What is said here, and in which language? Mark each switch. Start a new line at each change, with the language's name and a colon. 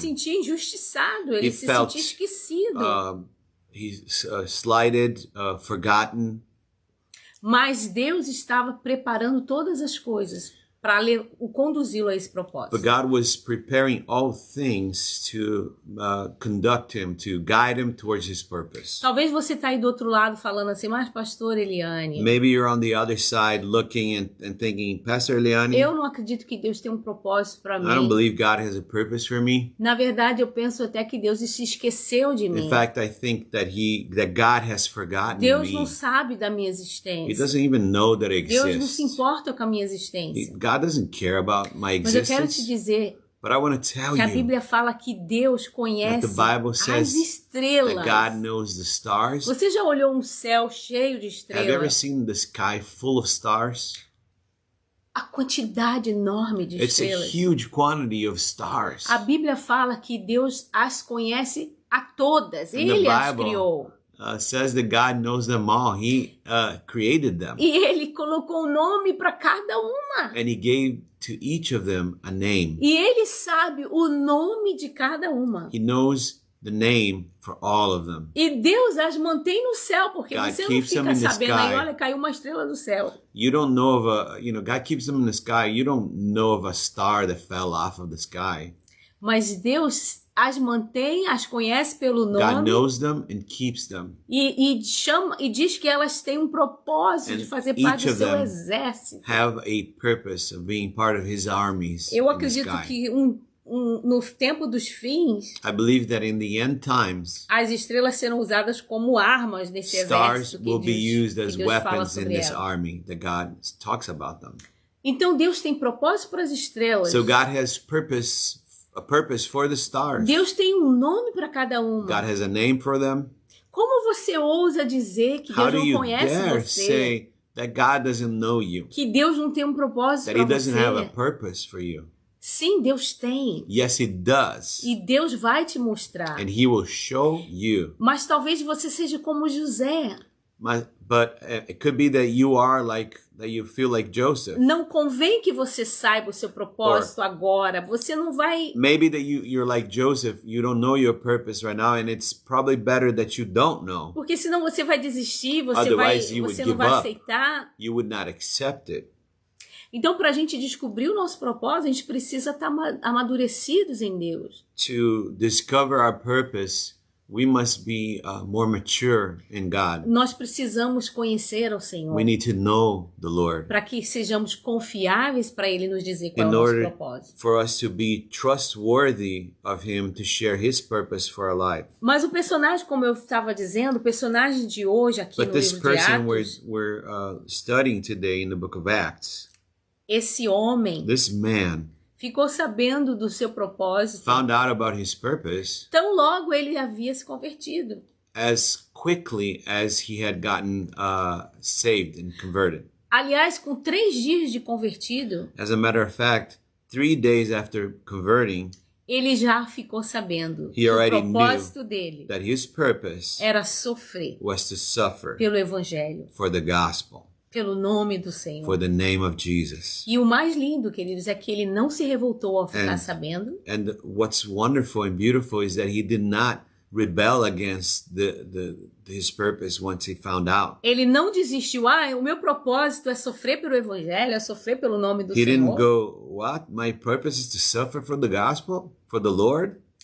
Portuguese: sentia injustiçado, ele se sentia esquecido.
English: He's slighted, forgotten.
Portuguese: Mas Deus estava preparando todas as coisas para conduzi-lo a esse propósito.
English: But God was preparing all things to conduct him, to guide him towards his purpose.
Portuguese: Talvez você está aí do outro lado falando assim, mas pastor Eliane.
English: Maybe you're on the other side looking and thinking, Pastor Eliane,
Portuguese: eu não acredito que Deus tem um propósito para mim.
English: I don't believe God has a purpose for me.
Portuguese: Na verdade, eu penso até que Deus se esqueceu de mim.
English: In fact, I think that God has forgotten
Portuguese: Deus
English: me.
Portuguese: não sabe da minha existência.
English: He doesn't even know that I exist.
Portuguese: Deus não se importa com a minha existência.
English: God doesn't care about my existence.
Portuguese: Mas eu quero te dizer
English: But I want to tell
Portuguese: que a Bíblia fala que Deus conhece as estrelas.
English: That God knows the stars.
Portuguese: Você já olhou um céu cheio de estrelas?
English: Have you ever seen the sky full of stars?
Portuguese: A quantidade enorme de estrelas.
English: It's a huge quantity of stars.
Portuguese: A Bíblia fala que Deus as conhece a todas. Ele as criou.
English: Says that God knows them all. He created them.
Portuguese: E ele colocou um nome para cada uma.
English: And he gave to each of them a name.
Portuguese: E ele sabe o nome de cada uma.
English: He knows the name for all of them.
Portuguese: E Deus as mantém no céu, porque
English: God
Portuguese: você não fica sabendo aí, olha, caiu uma estrela do céu.
English: You don't know of God keeps them in the sky. You don't know of a star that fell off of the sky.
Portuguese: Mas Deus as mantém, as conhece pelo nome.
English: God knows them and keeps them.
Portuguese: E diz que elas têm um propósito de fazer parte do seu exército.
English: Have a purpose of being part of his armies.
Portuguese: Eu acredito que no tempo dos fins,
English: I believe that in the end times,
Portuguese: as estrelas serão usadas como armas nesse exército que
English: will be used as weapons in this
Portuguese: ela.
English: army that God talks about them.
Portuguese: Então Deus tem propósito para as estrelas.
English: So God has a purpose for the stars.
Portuguese: Deus tem um nome para cada uma.
English: God has a name for them.
Portuguese: Como você ousa dizer que Deus não conhece você?
English: Say that God doesn't know you.
Portuguese: Que Deus não tem um propósito para você?
English: That He doesn't have a purpose for you.
Portuguese: Sim, Deus tem.
English: Yes, He does.
Portuguese: E Deus vai te mostrar.
English: And He will show you.
Portuguese: Mas talvez você seja como José.
English: But it could be that you feel like Joseph.
Portuguese: Não convém que você saiba o seu propósito agora. Você não vai.
English: Maybe that you're like Joseph. You don't know your purpose right now, and it's probably better that you don't know.
Portuguese: Porque senão você vai desistir. Você não vai aceitar.
English: You would not accept it.
Portuguese: Então, para a gente descobrir o nosso propósito, a gente precisa estar amadurecidos em Deus.
English: To discover our purpose, we must be more mature in God.
Portuguese: Nós precisamos conhecer ao Senhor.
English: We need to know the Lord.
Portuguese: Para que sejamos confiáveis para Ele nos dizer qual é o nosso propósito.
English: For us to be trustworthy of Him to share His purpose for our life.
Portuguese: Mas o personagem, como eu estava dizendo, o personagem de hoje aqui no livro de Atos,
English: we're studying today in the book of Acts.
Portuguese: Esse homem,
English: this man,
Portuguese: ficou sabendo do seu propósito.
English: Found out about his purpose.
Portuguese: Tão logo ele havia se convertido.
English: As quickly as he had gotten saved and converted.
Portuguese: Aliás, com 3 dias de convertido.
English: As a matter of fact, 3 days after converting,
Portuguese: ele já ficou sabendo que o propósito dele
English: that his purpose
Portuguese: era sofrer
English: was to suffer
Portuguese: pelo evangelho.
English: For the gospel.
Portuguese: Pelo nome do Senhor.
English: For the name of Jesus.
Portuguese: E o mais lindo, queridos, é que ele não se revoltou ao ficar sabendo.
English: And what's wonderful and beautiful is that he did not rebel against his purpose once he found out.
Portuguese: Ele não desistiu. O meu propósito é sofrer pelo evangelho, é sofrer pelo nome do Senhor.
English: He didn't go, what? My purpose is to suffer for the gospel, for the Lord?